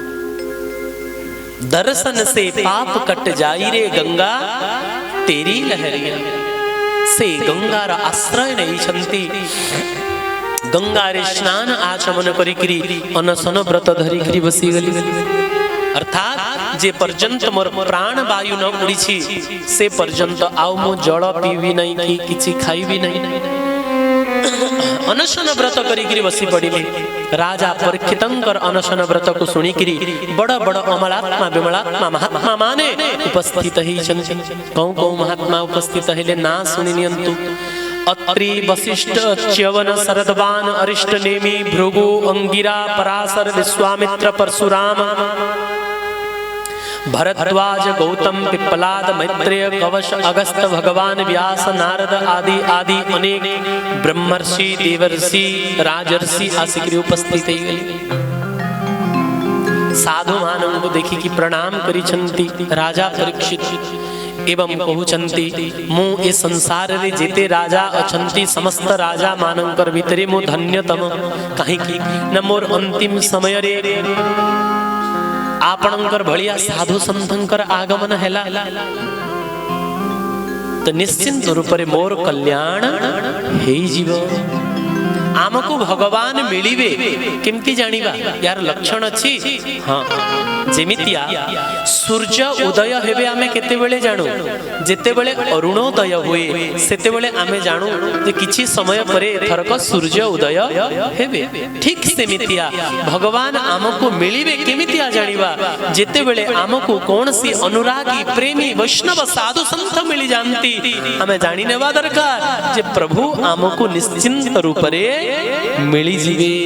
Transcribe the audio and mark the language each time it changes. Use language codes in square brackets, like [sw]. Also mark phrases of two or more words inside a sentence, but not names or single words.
[hi] दर्शन से पाप कट जाई रे गंगा तेरी लहरिया से [or] ଗଙ୍ଗାର ଆଶ୍ରୟ ନାହିଁ ଛନ୍ତି ଗଙ୍ଗା ରେ ସ୍ନାନ ଆଚମନ କରି ଅନଶନ ବ୍ରତ ଧରି କରି ବସି ଗଲି ଅର୍ଥାତ୍ ଯେ ପର୍ଯ୍ୟନ୍ତ ମୋର ପ୍ରାଣ ବାୟୁ ନ ଉଡ଼ି ସେ ପର୍ଯ୍ୟନ୍ତ ଆଉ ମୋ ଜଳ ପିଇବି ନାହିଁ କି କିଛି ଖାଇବି ନାହିଁ ଅନଶନ ବ୍ରତ କରି ବସି ପଡ଼ିଲେ ରାଜା ପରୀକ୍ଷିତଙ୍କର ଅନଶନ ବ୍ରତ କୁ ଶୁଣି କରି ବଡ଼ ବଡ଼ ଅମଳାତ୍ମା ବିମଳାତ୍ମା ମହାତ୍ମା ମାନେ ଉପସ୍ଥିତ ହି ଛନ୍ତି କଉ ମହାତ୍ମା ଉପସ୍ଥିତ ହେଲେ ନା ଶୁଣି ନିଅନ୍ତୁ ଅତ୍ରି ବଶିଷ୍ଠ ଚ୍ୟବନ ଶରଦ୍ବାନ ଅରିଷ୍ଟ ନେମି ଭୃଗୁ ଅଙ୍ଗିରା ପରାଶର ବିଶ୍ୱାମିତ୍ର ପରଶୁରାମ ଭରଦ୍ୱାଜ ଗୌତମ ପିପ୍ପଳାଦ ମୈତ୍ରେୟ କବଷ ଅଗସ୍ତ ଭଗବାନ ବ୍ୟାସ ନାରଦ ଆଦି ଆଦି ଅନେକ ବ୍ରହ୍ମର୍ଷି ଦେବର୍ଷି ରାଜର୍ଷି ଆସିକରି ଉପସ୍ଥିତ ସାଧୁ ମାନବ କୁ ଦେଖି କି ପ୍ରଣାମ କରିଛନ୍ତି ରାଜା ପରୀକ୍ଷିତ ଏବଂ କହୁଛନ୍ତି ମୁଁ ଏ ସଂସାର ରେ ଯେତେ ରାଜା ଅଛନ୍ତି ସମସ୍ତ ରାଜା ମାନଙ୍କର ଭିତରେ ମୁଁ ଧନ୍ୟତମ କାହିଁ କି ନ ମୋର ଅନ୍ତିମ ସମୟ ରେ ଆପଣଙ୍କର ଭଳିଆ ସାଧୁ ସନ୍ଥଙ୍କର ଆଗମନ ହେଲା ତ ନିଶ୍ଚିନ୍ତ ରୂପ ରେ ମୋର କଲ୍ୟାଣ ହେ ଜୀବ ଆମକୁ ଭଗବାନ ମିଳିବେ କେମିତି ଜାଣିବା ଯାର ଲକ୍ଷଣ ଅଛି ହଁ ଯେମିତିଆ ସୂର୍ଯ୍ୟ ଉଦୟ ହେବେ ଆମେ କେତେ ବେଳେ ଜାଣୁ ଯେତେ ବେଳେ ଅରୁଣୋଦୟ ହୁଏ ସେତେ ବେଳେ ଆମେ ଜାଣୁ ଯେ କିଛି ସମୟ ପରେ ଥରକ ସୂର୍ଯ୍ୟ ଉଦୟ ହେବେ ଠିକ୍ ସେମିତିଆ ଭଗବାନ ଆମକୁ ମିଳିବେ କେମିତିଆ ଜାଣିବା ଯେତେ ବେଳେ ଆମକୁ କୋନସି ଅନୁରାଗୀ ପ୍ରେମୀ ବୈଷ୍ଣବ ସାଧୁ ସନ୍ଥ ମିଳି ଯାଆନ୍ତି ଆମେ ଜାଣି ନେବା ଦରକାର ଯେ ପ୍ରଭୁ ଆମକୁ ନିଶ୍ଚିନ୍ତ ରୂପ ରେ ମିଳି ଯିବେ